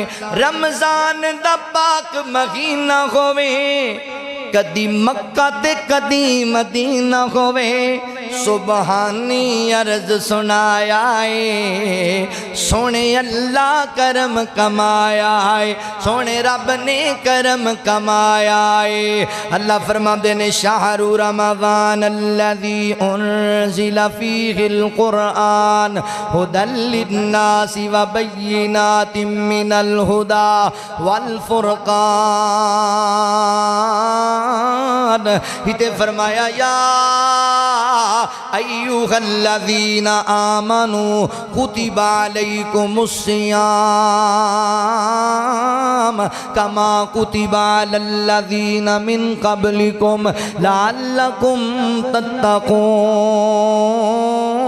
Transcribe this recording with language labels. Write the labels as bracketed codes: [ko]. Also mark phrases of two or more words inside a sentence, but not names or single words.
[pa] رمضان دا پاک مہینہ ہووے، کدی مکہ تے کدی مدینہ ہووے. سبحانی عرض سنایا اے، سوہنے اللہ کرم کمایا اے. سوہنے رب نے کرم کمایا اے. اللہ فرماتے نے [ar] شهر رمضان الذي أنزل فيه القرآن هدى للناس وبينات من الهدى والفرقان. [pa] ہتھے فرمایا [ar] يا أيها الذين آمنوا كتب عليكم الصيام كما كتب على الذين من قبلكم لعلكم تتقون.